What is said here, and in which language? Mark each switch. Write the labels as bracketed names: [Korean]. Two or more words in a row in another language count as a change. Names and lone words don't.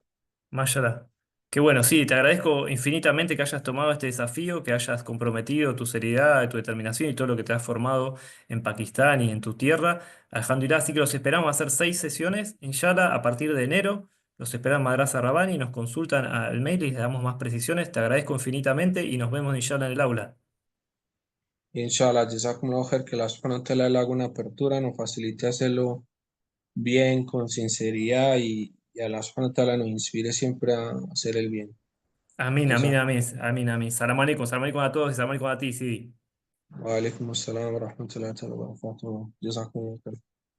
[Spanish] Mayra, qué bueno, sí, te agradezco infinitamente que hayas tomado este desafío, que hayas comprometido tu seriedad, tu determinación y todo lo que te has formado en Pakistán y en tu tierra. Alhamdulillah, así que los esperamos a hacer 6 sesiones, inshallah, a partir de enero. Los esperan Madrasa Rabbani, nos consultan al mail y les damos más precisiones. Te agradezco infinitamente y nos vemos inshallah en el aula. [Arabic] إن شاء الله، جزاكم الله خير, [Spanish] que la [Arabic] سبحانه وتعالى [Spanish] le haga una apertura, nos facilite hacerlo bien, con sinceridad y a la [Arabic] سبحانه وتعالى [Spanish] nos inspire siempre a hacer el bien. Amén, amén, Jazakum- amén, amén, amén. [Arabic] سلام عليكم [Spanish] a todos y [Arabic] سلام عليكم [Spanish] a ti, sí. [Arabic] وعليكم السلام ورحمة الله وبركاته. جزاكم الله خير.